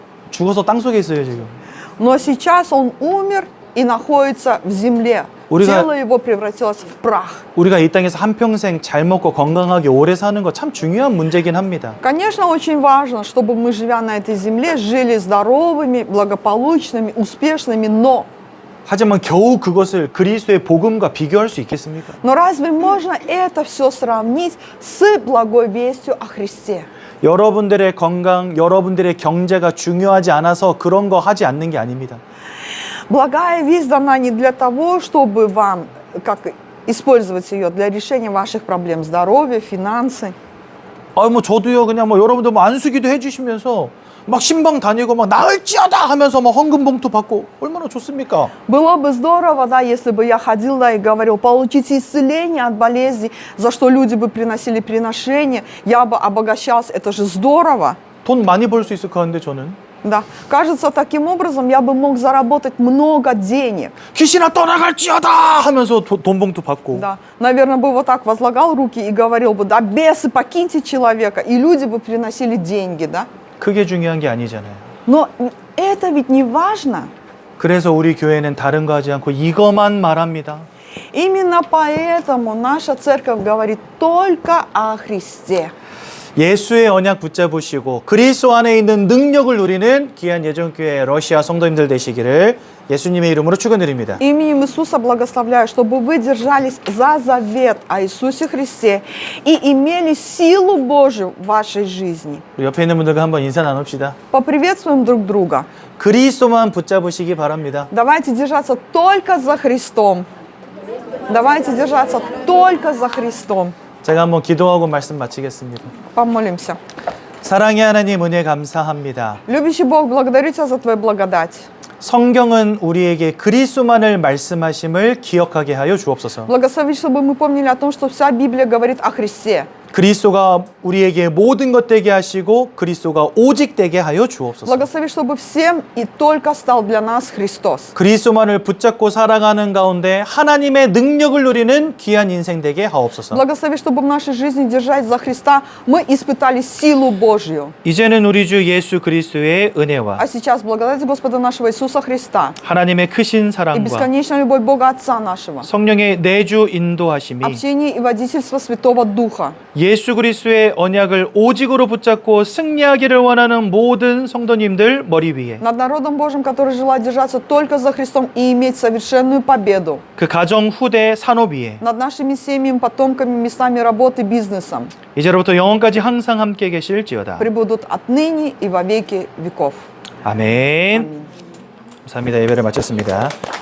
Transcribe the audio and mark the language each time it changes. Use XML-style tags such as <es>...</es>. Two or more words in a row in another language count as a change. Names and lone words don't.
<ko>죽어서 땅 속에 있어요, 지금.</ko> <ru>Но сейчас он умер и находится в земле. Тело его превратилось в прах.</ru> <ko>우리가 이 땅에서 한평생 잘 먹고 건강하게 오래 사는 거 참 중요한 문제긴 합니다.</ko> <ru>Конечно, очень важно, чтобы мы, живя на этой земле, жили здоровыми, благополучными, успешными, но</ru> <ko>하지만 겨우 그것을 그리스도의 복음과 비교할 수 있겠습니까?</ko> <ru>Но разве можно это все сравнить с благой вестью о Христе?</ru> <ko>여러분들의 건강, 여러분들의 경제가 중요하지 않아서 그런 거 하지 않는 게 아닙니다.</ko> <ru>Благая весть дана не для того, чтобы вам как использовать ее для решения ваших проблем здоровья, финансы.</ru> <ko>뭐 저도요, 그냥 뭐 여러분들 뭐 안수기도 해주시면서 막 신방 다니고 막 나을지어다 하면서 막 헌금 봉투 받고 얼마나 좋습니까?</ko> <ru>Было бы здорово, да, если бы я ходил, да, и говорил, получите исцеление от болезней, за что люди бы приносили приношения, я бы обогащался, это же здорово.</ru> <ko>돈 많이 벌 수 있을 것 같은데 저는.</ko> <ru>Да, кажется, таким образом я бы мог заработать много денег.</ru> <ko>귀신아 떠나갈지어다 하면서 돈 봉투 받고.</ko> <ru>Да, наверное, бы вот так возлагал руки и говорил бы, да, бесы, покиньте человека, и люди бы приносили деньги, да.</ru> <ko>그게 중요한 게 아니잖아요.</ko> <ru>Но это ведь не важно.</ru> <ko>그래서 우리 교회는 다른 거 하지 않고 이것만 말합니다.</ko> <ru>Именно поэтому наша церковь говорит только о Христе.</ru> <ko>예수의 언약 붙잡으시고 그리스도 안에 있는 능력을 누리는 귀한 예전교회 러시아 성도님들 되시기를 예수님의 이름으로 축원드립니다.</ko> <ru>Именем Иисуса благословляю, чтобы вы держались за завет о Иисусе Христе и имели силу Божию в вашей жизни.</ru> <ko>우리 옆에 있는 분들과 한번 인사 나눕시다.</ko> <ru>Поприветствуем друг друга.</ru> <ko>그리스도만 붙잡으시기 바랍니다.</ko> <ru>Давайте держаться только за Христом. Давайте держаться только за Христом.</ru> <ko>제가 한번 기도하고 말씀 마치겠습니다.</ko> <ru>Помолимся.</ru> <ko>사랑의 하나님 은혜 감사합니다.</ko> <ru>Любящий Бог, благодарю Тебя за Твою благодать.</ru> <ko>성경은 우리에게 그리스도만을 말씀하심을 기억하게 하여 주옵소서.</ko> <ru>Благослови, чтобы мы помнили о том, что вся Библия говорит о Христе.</ru> <ko>그리스도가 우리에게 모든 것 되게 하시고 그리스도가 오직 되게 하여 주옵소서.</ko> <ru>Благослови, чтобы всем и только стал для нас Христос.</ru> <ko>그리스도만을 붙잡고 살아가는 가운데 하나님의 능력을 누리는 귀한 인생 되게 하옵소서.</ko> <ru>Благослови, чтобы в нашей жизни держать за Христа, мы испытали силу Божью.</ru> <ko>이제는 우리 주 예수 그리스도의 은혜와</ko> <ru>А сейчас благодать Господа нашего Иисуса Христа</ru> <ko>하나님의 크신 и 사랑과</ko> <ru>бесконечная любовь Бога Отца нашего,</ru> <ko>성령의 내주 인도하심이</ko> <ru>общение и водительство Святого Духа,</ru> <ko>예수 그리스도의 언약을 오직으로 붙잡고 승리하기를 원하는 모든 성도님들 머리 위에</ko> <ru>над народом Божьим, который желает держаться только за Христом и иметь совершенную победу,</ru> <ko>그 가정 후대 산업 위에</ko> <ru>над нашими семьями, потомками, местами работы, бизнесом,</ru> <ko>이제로부터 영원까지 항상 함께 계실지어다.</ko> <ru>пребудут отныне и во веки веков.</ru> <ko>아멘.</ko> <ru>Аминь.</ru> <ko>감사합니다. 예배를 마쳤습니다.</ko>